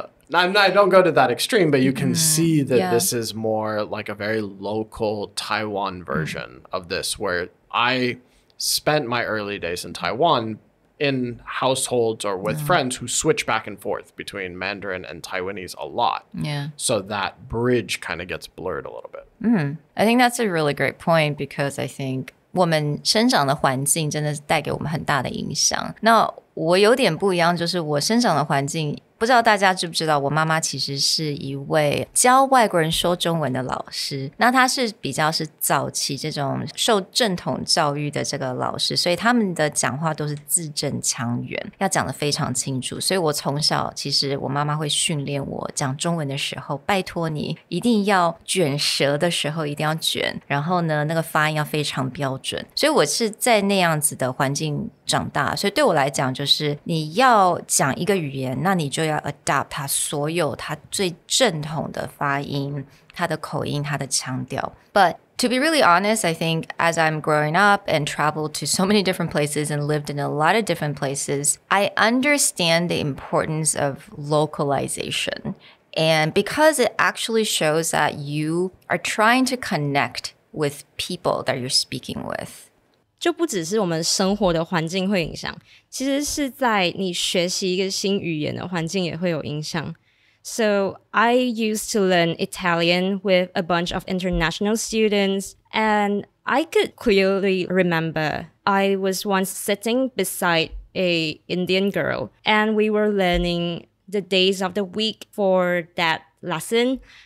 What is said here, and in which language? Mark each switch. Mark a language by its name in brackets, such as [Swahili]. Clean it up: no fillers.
[English] But I don't go to that extreme, but you can see that this is more like a very local Taiwan version of this, where I spent my early days in Taiwan in households or with friends who switch back and forth between Mandarin and Taiwanese a lot. Yeah. So that bridge kind of gets blurred a little bit. I think that's a really great point, because I think [Chinese] 我们生长的环境真的是带给我们很大的影响。那我有点不一样，就是我生长的环境，不知道大家知不知道，我妈妈其实是一位教外国人说中文的老师。那她是比较是早期这种受正统教育的这个老师，所以他们的讲话都是字正腔圆，要讲得非常清楚。所以我从小其实我妈妈会训练我讲中文的时候，拜托你一定要卷舌的时候一定要卷，然后呢那个发音要非常标准。所以我是在那样子的环境长大，所以对我来讲就是你要讲一个语言，那你就要 adapt 它所有它最正统的发音，它的口音，它的腔调。 [English] But to be really honest, I think as I'm growing up and traveled to so many different places and lived in a lot of different places, I understand the importance of localization. And because it actually shows that you are trying to connect with people that you're speaking with. [Chinese] 就不只是我们生活的环境会影响，其实是在你学习一个新语言的环境也会有影响。 [English] So I used to learn Italian with a bunch of international students, and I could clearly remember I was once sitting beside an Indian girl, and we were learning the days of the week for that lesson.